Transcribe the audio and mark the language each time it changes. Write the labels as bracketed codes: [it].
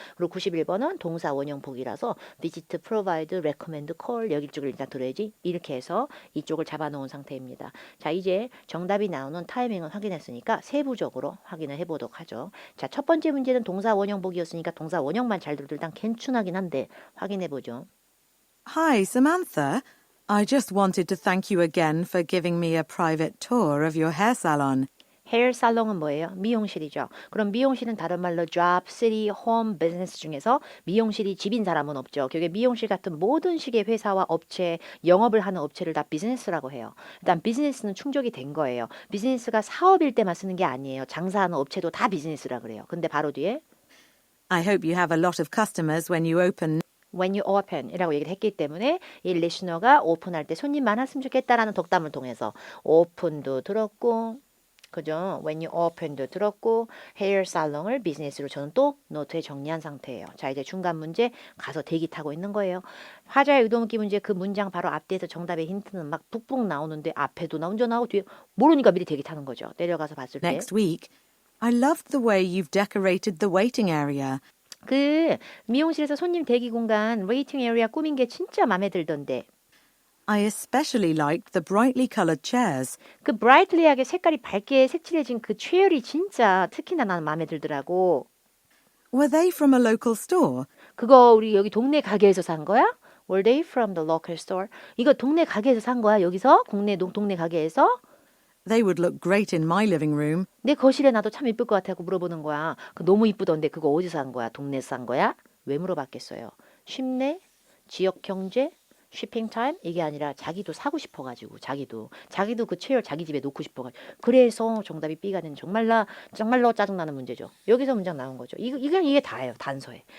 [ko] 그리고 91번은 동사 원형 보기라서 [en] visit, provide, recommend, call [ko] 여기 쪽을 일단 들어야지 이렇게 해서 이쪽을 잡아놓은 상태입니다. 자 이제 정답이 나오는 타이밍을 확인했으니까 세부적으로 확인을 해보도록 하죠. 자 첫 번째 문제는 동사 원형 보기였으니까 동사 원형만 잘 들어도 일단 괜찮긴 한데 확인해보죠. [en] Hi, Samantha. I just wanted to thank you again for giving me a private tour of your hair salon. [ko] 헤어 살롱은 뭐예요? 미용실이죠. 그럼 미용실은 다른 말로 [en] job, city, home, business [ko] 중에서 미용실이 집인 사람은 없죠. 그게 미용실 같은 모든 식의 회사와 업체, 영업을 하는 업체를 다 비즈니스라고 해요. 일단 비즈니스는 충족이 된 거예요. 비즈니스가 사업일 때만 쓰는 게 아니에요. 장사하는 업체도 다 비즈니스라 그래요. 근데 바로 뒤에 [en] I hope you have a lot of customers when you open. when you open [ko] 이라고 얘기를 했기 때문에 이 리스너가 오픈할 때 손님 많았으면 좋겠다라는 덕담을 통해서 오픈도 들었고 그죠? [en] when you open [ko] 도 들었고 헤어 살롱을 비즈니스로 저는 또 노트에 정리한 상태예요. 자 이제 중간 문제 가서 대기 타고 있는 거예요. 화자의 의도묻기 문제 그 문장 바로 앞뒤에서 정답의 힌트는 막 북북 나오는데 앞에도 먼저 나오고 뒤에 모르니까 미리 대기 타는 거죠. 내려가서 봤을 때 [en] Next week. I loved the way you've decorated the waiting area. [ko] 그 미용실에서 손님 대기 공간 웨이팅 에리아 꾸민 게 진짜 마음에 들던데 [en] I especially liked the brightly coloured chairs. [ko] 그 브라이틀리하게 색깔이 밝게 색칠해진 그 체열이 진짜 특히나 나는 마음에 들더라고. [en] Were they from a local store? [ko] 그거 우리 여기 동네 가게에서 산 거야? [en] Were they from the local store? [ko] 이거 동네 가게에서 산 거야? 여기서? 동네 가게에서? [en] They would look great in my living room. [ko] 내 거실에 놔도 참 이쁠 것 같다고 물어보는 거야. 그 너무 이쁘던데 그거 어디서 산 거야? 동네에서 산 거야? 왜 물어봤겠어요? 쉽네? 지역 경제? 쉬핑 타임 이게 아니라 자기도 사고 싶어가지고 자기도 그 체열 자기 집에 놓고 싶어가지고 그래서 정답이 B가 되는 정말로 짜증나는 문제죠. 여기서 문장 나온 거죠. 이게 다예요. 단서에.